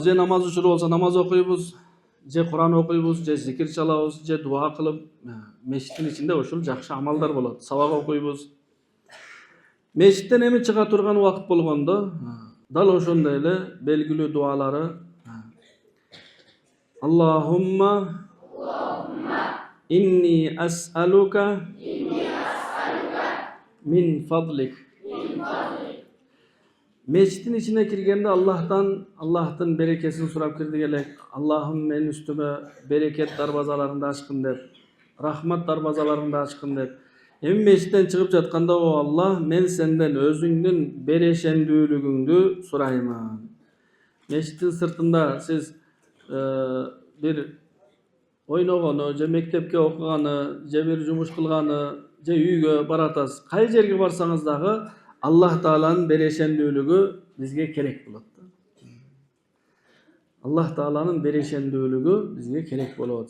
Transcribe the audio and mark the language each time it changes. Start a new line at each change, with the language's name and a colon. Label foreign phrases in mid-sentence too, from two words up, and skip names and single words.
Kyrgyz: Же намаз учуру болсо намаз окуйбуз, же Куран окуйбуз, же зикир чалабыз, же дуа кылып, мечиттин ичинде ушул жакшы амалдар болот. Сабак окуйбуз. Мечиттен эми чыга турган убакыт болгондо, дал ошондой эле белгилүү дуалары
Arabic: اللهم إني أسألك من فضلك.
Kyrgyz: Мечиттин ичине киргенде Аллахтан берекетин сурап кирдик элек. Аллахым мен үстүмө береке дарбазаларын ачкын деп, рахмат дарбазаларын ачкын деп. Эмин мечиттен чыгып жатканда о Аллах, мен сенден өзүңдүн берешендүүлүгүңдү сурайман. Мечиттин сыртында сиз бир ойногону, же мектепке окуганы, же бир жумуш кылганы, же үйгө баратасыз. Кай жерге барсаңыз дагы Аллах Тааланын берешендүүлүгү бизге керек болот. Аллах Тааланын берешендүүлүгү бизге керек болот.